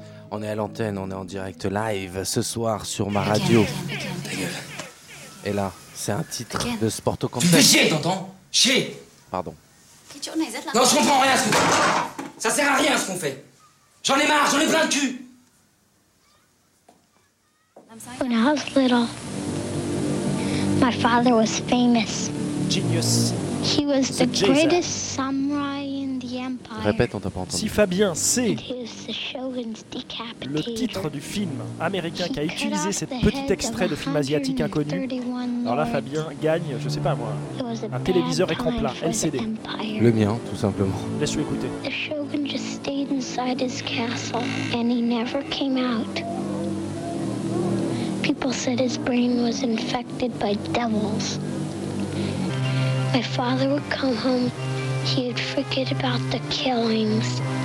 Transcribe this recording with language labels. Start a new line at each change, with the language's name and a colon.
French: On est à l'antenne, on est en direct live ce soir sur ma radio. Ta gueule. Et là, c'est un titre de Sporto Conte. Tu fais chier, t'entends? Chier! Pardon. Non, je comprends rien ce qu'on fait. Ça sert à rien ce qu'on fait. J'en ai marre, j'en ai plein le cul.
English: When I was little, my father was famous. Genius. He was the greatest samurai. Empire.
French: Répète, on t'a pas entendu. Si Fabien sait le titre du film américain qui a utilisé ce petit extrait de film asiatique inconnu, alors là, Fabien gagne, je sais pas moi, un téléviseur écran plat, LCD. Le mien, tout simplement. Laisse-le écouter.
English: The Shogun just stayed inside his castle and he never came out. People said his brain was infected by devils. My father would come home. He'd forget about the killings.